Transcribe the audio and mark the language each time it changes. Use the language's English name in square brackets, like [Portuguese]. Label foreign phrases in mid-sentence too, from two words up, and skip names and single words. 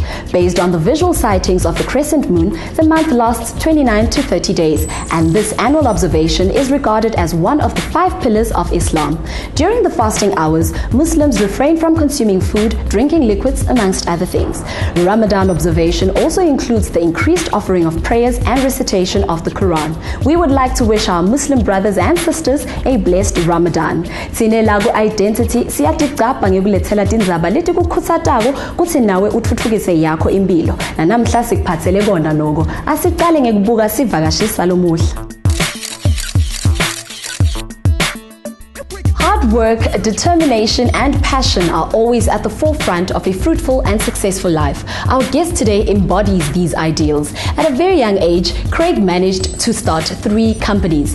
[English] Based on the visual sightings of the crescent moon, the month lasts 29 to 30 days, and this annual observation is regarded as one of the 5 pillars of Islam. During the fasting hours, Muslims refrain from consuming food, drinking liquids, amongst other things. Ramadan observation also includes the increased offering of prayers and recitation of the Quran. We would like to wish our Muslim brothers and sisters a blessed Ramadan. [Swati] Sine lagu i-Dentity siyaticapha ngekulethela tindzaba leti kukhuthatako kutsi nawe utfutfukise yakho impilo. Namhla sikuphathele kona noko. Asiqale ngekubuka sivakashisa lomuhla. [English] Hard work, determination, and passion are always at the forefront of a fruitful and successful life. Our guest today embodies these ideals. At a very young age, Craig managed to start 3 companies.